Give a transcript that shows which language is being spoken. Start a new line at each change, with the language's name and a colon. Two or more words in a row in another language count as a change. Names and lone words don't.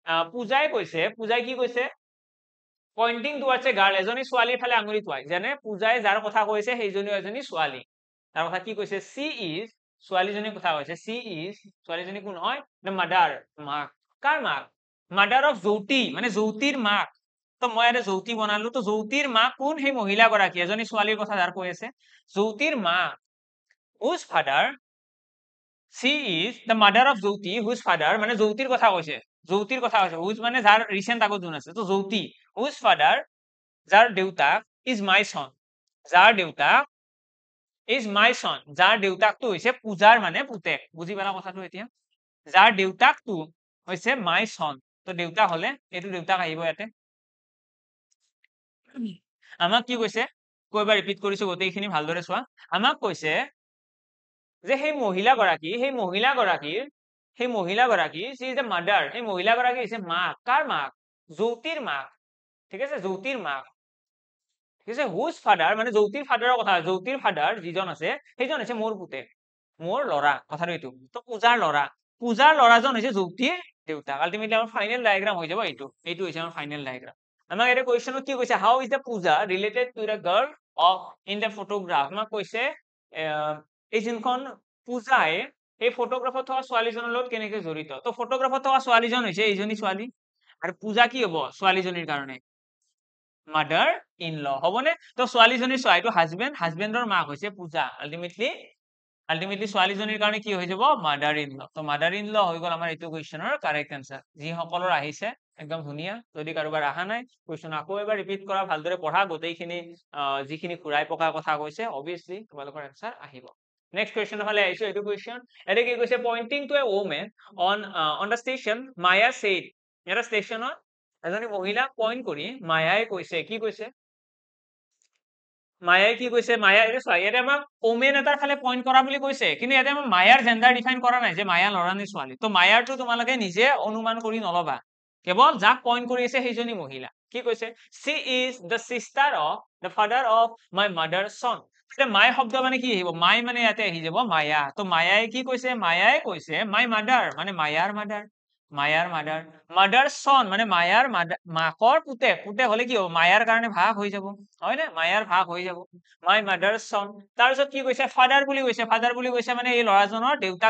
Assamese: পূজাই কি কৈছে
English: pointing towards a girl
Assamese: এজনী ছোৱালীৰ ফালে আঙুলি টুৱাই যেনে পূজাই যাৰ কথা কৈছে সেইজনীও এজনী ছোৱালী তাৰ কথা কি কৈছে
English: she is
Assamese: ছোৱালীজনীৰ কথা কৈছে
English: she is
Assamese: ছোৱালীজনী কোন হয়
English: the mother
Assamese: মাক কাৰ মাক
English: mother of Jyoti
Assamese: মানে জ্যোতিৰ মাক তো মই ইয়াতে জ্যোতি বনালো তো জ্যোতিৰ মাক কোন সেই মহিলাগৰাকী এজনী ছোৱালীৰ কথা যাৰ কৈ আছে জ্যোতিৰ মাক
English: whose father she is the mother of Jyoti whose father
Assamese: মানে জ্যোতিৰ কথা কৈছে whose মানে যাৰ ৰিসেন্ট আগত যোন আছে তো জ্যোতি
English: whose father
Assamese: যাৰ দেউতাক
English: is my son
Assamese: যাৰ দেউতাক
English: is my son
Assamese: যাৰ দেউতাকটো হৈছে পূজাৰ মানে পুতেক বুজি পালা কথাটো এতিয়া যাৰ দেউতাকটো হৈছে
English: my son
Assamese: তো দেউতাক হলে এইটো দেউতাক আহিব ইয়াতে আমাক কি কৈছে কয়বাৰ ৰিপিট কৰিছো গোটেইখিনি ভালদৰে চোৱা আমাক কৈছে যে সেই মহিলাগৰাকী
English: she is the mother
Assamese: সেই মহিলাগৰাকী হৈছে মাক কাৰ মাক জ্যোতিৰ মাক ঠিক আছে জ্যোতিৰ মাক ঠিক আছে
English: whose father
Assamese: মানে জ্যোতিৰ ফাদাৰৰ কথা জ্যোতিৰ ফাদাৰ যিজন আছে সেইজন হৈছে মোৰ পুতেক মোৰ ল'ৰা কথাটো এইটো তো পূজাৰ ল'ৰাজন হৈছে জ্যোতিৰ দেউতাক আলটিমেটলি আমাৰ
English: final diagram
Assamese: হৈ যাব এইটো হৈছে আমাৰ
English: final diagram
Assamese: আমাক এটা কুৱেশ্যনত কি কৈছে
English: how is the Puja related to the girl of in the photograph
Assamese: আমাক কৈছে এই যোনখন পূজাই এই ফটোগ্ৰাফত থকা ছোৱালীজনৰ লগত কেনেকৈ জড়িত তো ফটোগ্ৰাফত থকা ছোৱালীজন হৈছে এইজনী ছোৱালী আৰু পূজা কি হ'ব ছোৱালীজনীৰ কাৰণে
English: mother in law
Assamese: হ'বনে তো ছোৱালীজনীৰ চোৱা এইটো হাজবেণ্ডৰ মাক হৈছে পূজা আলটিমেটলি ছোৱালীজনীৰ কাৰণে কি হৈ যাব
English: mother in law
Assamese: তো
English: mother in law
Assamese: হৈ গ'ল আমাৰ এইটো কুৱেশ্যনৰ
English: correct answer
Assamese: যিসকলৰ আহিছে একদম ধুনীয়া যদি কাৰোবাৰ অহা নাই কুৱেশ্যন আকৌ এবাৰ ৰিপিট কৰা ভালদৰে পঢ়া গোটেইখিনি যিখিনি ঘূৰাই পকাৰ কথা কৈছে অবভিয়াছলি তোমালোকৰ এনসাৰ আহিব নেক্সট কুৱেশ্যনৰ ফালে আহিছো এইটো কুৱেশ্যন এতে কি কৈছে
English: pointing to a woman on the station Maya said
Assamese: এটা ষ্টেচনত এজনী মহিলাক পইণ্ট কৰি মায়াই কৈছে কি কৈছে মায়া এইটো চোৱা ইয়াতে আমাক ওমেন এটাৰ ফালে পইণ্ট কৰা বুলি কৈছে কিন্তু ইয়াতে আমাৰ মায়াৰ
English: gender define
Assamese: কৰা নাই যে মায়া ল'ৰা নে ছোৱালী তো মায়াৰটো তোমালোকে নিজে অনুমান কৰি নলবা কেৱল যাক পইণ্ট কৰি আছে সেইজনী মহিলা কি কৈছে
English: she is the sister of the father of my mother's son
Assamese: মাই শব্দ মানে কি আহিব মাই মানে ইয়াতে আহি যাব মায়া তো মায়াই কি কৈছে মায়াই কৈছে
English: my mother
Assamese: মানে মায়াৰ
English: mother son
Assamese: মানে মায়াৰ মাকৰ পুতেক হলে কি হ'ব মায়াৰ কাৰণে ভাগ হৈ যাব হয় নে মায়াৰ ভাগ হৈ যাব
English: my mother son
Assamese: তাৰপিছত কি কৈছে ফাদাৰ বুলি কৈছে মানে এই ল'ৰাজনৰ দেউতাক